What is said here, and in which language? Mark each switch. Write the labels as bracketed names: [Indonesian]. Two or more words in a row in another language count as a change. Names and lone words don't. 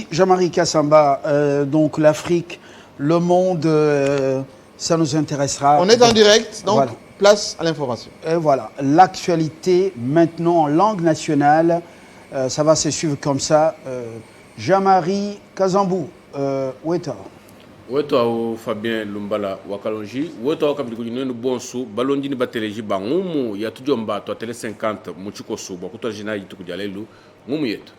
[French] Jean-Marie Kassamba, donc l'Afrique, le monde, ça nous intéressera. On est en direct, donc voilà. Place à l'information. Et voilà, l'actualité maintenant en langue nationale, ça va se suivre comme ça. Jean-Marie Kazambou, où est-ce? [Luba-Lulua] Weto Fabien Lumbala Wakalonji, weto Kamikuni Bonsu, Balondini Bateleji Bangumu, Yatujomba, Tele 50, Muchiko Suba, Kutajina Yitukujalelu, Mumuyet.